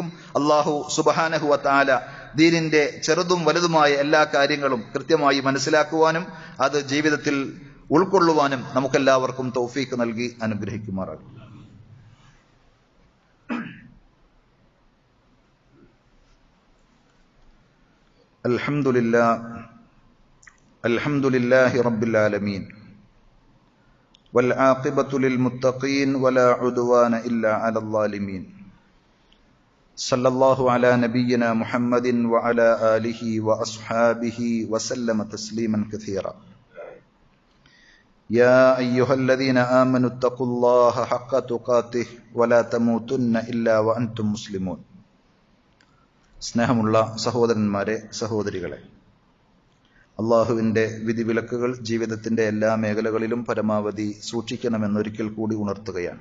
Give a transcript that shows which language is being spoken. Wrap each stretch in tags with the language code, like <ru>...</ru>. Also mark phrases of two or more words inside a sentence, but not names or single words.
<ml>അല്ലാഹു</ml> <ar>سبحانه وتعالى</ar> <ml>ദീനിന്റെ ചെറുതും വലുതുമായ എല്ലാ കാര്യങ്ങളും കൃത്യമായി മനസ്സിലാക്കുവാനും അത് ജീവിതത്തിൽ ഉൾക്കൊള്ളുവാനും നമുക്കെല്ലാവർക്കും തൗഫീഖ് നൽകി അനുഗ്രഹിക്കുമാറാകും.</ml> <ar>الحمد لله رب العالمين والعاقبة للمتقين ولا عدوان إلا على الظالمين صلى الله على نبينا محمد وعلى آله وأصحابه وسلم تسليما كثيرا. يا أيها الذين آمنوا اتقوا الله حق تقاته ولا تموتن إلا وأنتم مسلمون.</ar> <ml>സ്നേഹമുള്ള സഹോദരന്മാരെ, സഹോദരികളെ, അള്ളാഹുവിൻ്റെ വിധിവിലക്കുകൾ ജീവിതത്തിൻ്റെ എല്ലാ മേഖലകളിലും പരമാവധി സൂക്ഷിക്കണമെന്നൊരിക്കൽ കൂടി ഉണർത്തുകയാണ്.</ml>